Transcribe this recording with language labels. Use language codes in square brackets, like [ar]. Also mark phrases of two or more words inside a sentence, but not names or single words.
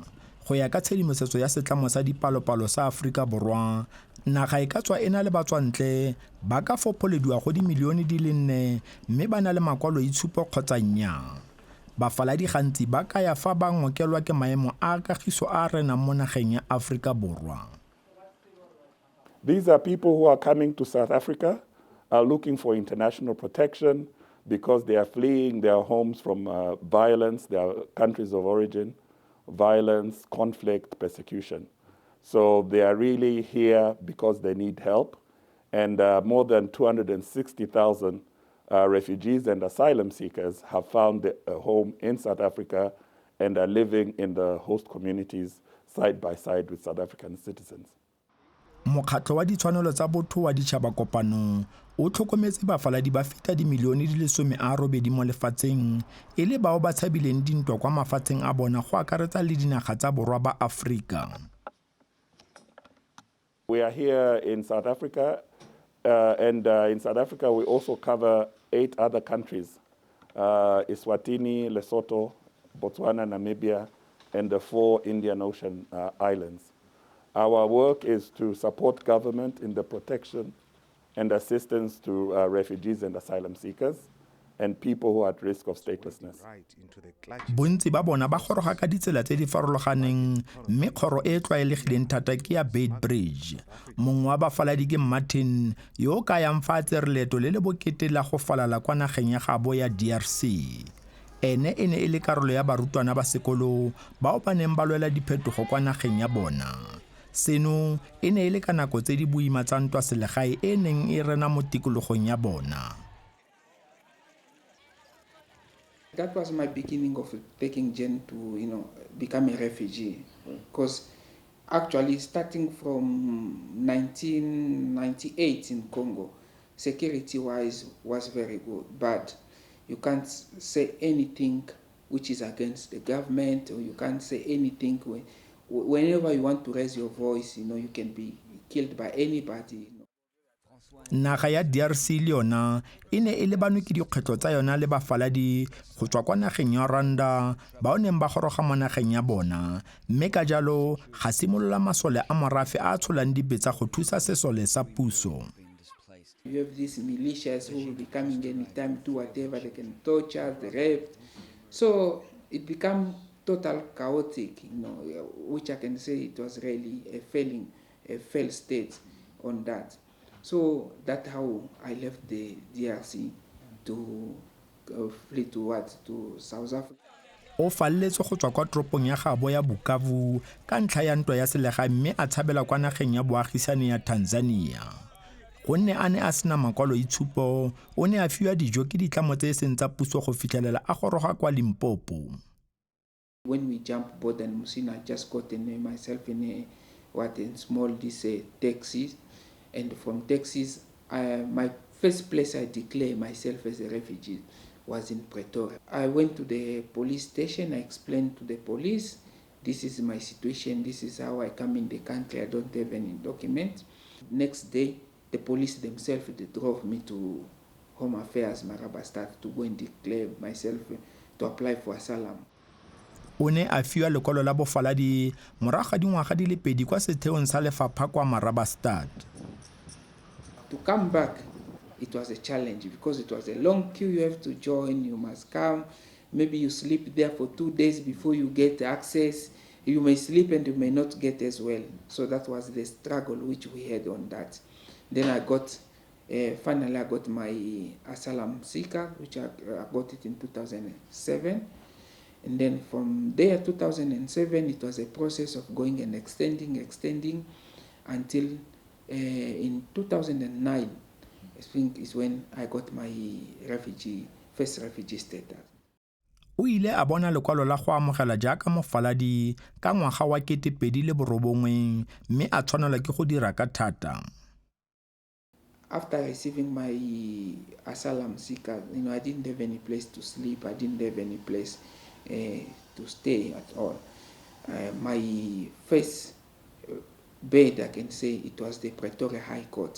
[tn] Go ya ka tshedimosetso ya setlamo sa dipalopalo sa Aforika Borwa, naga e ka tswa e na le batswantle ba ka fopholediwa go dimilione di le 4 mme ba na le makwalo itshupo kgotsa nnyaa. Bafaladi gantsi ba ka ya fa ba ngokelwa ke maemo a kagiso a renang mo nageng ya Aforika Borwa. [en] These are people who are coming to South Africa, are looking for international protection because they are fleeing their homes from violence, their countries of origin, violence, conflict, persecution. So they are really here because they need help. And more than 260,000 refugees and asylum seekers have found a home in South Africa and are living in the host communities side by side with South African citizens. [tn] Mokgatlho wa ditshwanelo tsa botho wa ditšhaba kopano o tlhokometse bafaladi ba feta dimilione di le 18 mo lefatsheng e le bao ba tshabileng dintwa kwa mafatsheng a bona go akaretsa le dinaga tsa borwa ba Afrika. [en] We are here in South Africa, and in South Africa we also cover 8 other countries, Eswatini, Lesotho, Botswana, Namibia, and the 4 Indian Ocean islands. Our work is to support government in the protection and assistance to refugees and asylum seekers and people who are at risk of statelessness. [tn] Bontsi ba bona ba goroga ka ditsela tse di farologaneng mme kgoro e tlwaelegileng thata ke ya Bridge. Mongwe wa bafaladi ke Martin yo ka yang fa tsere leeto le le bokete la go falala kwa nageng ya gabo ya DRC. Ene e le karolo ya barutwana ba sekolo bao ba neng ba lwela diphetogo kwa nageng ya bona. seno e ne e le ka nako tse di boima tsa ntwa selegae e neng e rena mo tikologong ya bona. [en] That was my beginning of taking Jen to, become a refugee. Because actually, starting from 1998 in Congo, security-wise was very good. But you can't say anything which is against the government, or you can't say anything whenever you want to raise your voice, you can be killed by anybody. [tn] Naga ya DRC le yona e ne e lebanwe ke dikgwetlho tsa yona le bafaladi go tswa kwa nageng ya Rwanda bao neng ba goroga mo nageng ya bona, mme ka jalo ga simolola masole a morafe a tsholang dibetsa go thusa sesole sa puso. [en] You have these militias who will be coming anytime, do whatever, they can torture, they rape. So it became total chaotic, which I can say it was really a failed state on that. So that's how I left the DRC to flee to South Africa. [tn] O falletse go tswa kwa toropong ya gabo ya Bukavu ka ntlha ya ntwa ya selegae mme a tshabela kwa nageng ya boagisane ya Tanzania. Gonne a ne a sena makwaloitshupo, o ne a fiwa dijo ke ditlamo tse seng tsa puso go fitlhelela a goroga kwa Limpopo. [en] When we jumped border in Musina, I just got myself in small taxis. And from taxis, my first place I declared myself as a refugee was in Pretoria. I went to the police station, I explained to the police, this is my situation, this is how I come in the country, I don't have any documents. Next day, the police themselves, they drove me to Home Affairs, Marabastad, to go and declare myself, to apply for asylum. [tn] O ne a fiwa lekwalo la bofaladi morago ga dingwaga di le 2 kwa setheong sa lefapha kwa Marabastad. [en] To come back, it was a challenge because it was a long queue you have to join, you must come. Maybe you sleep there for 2 days before you get access. You may sleep and you may not get as well. So that was the struggle which we had on that. Then I got, finally I got my asylum seeker, which I got it in 2007. And then from there, 2007, it was a process of going and extending until in 2009, I think is when I got my first refugee status. [tn] O ile a bona lekwalo la go amogela jaaka mofaladi ka ngwaga wa 2009 mme a tshwanelwa ke go dira ka thata. [en] After receiving my asylum seeker, I didn't have any place to sleep. I didn't have any place to stay at all. My first bed, I can say, it was the Pretoria High Court.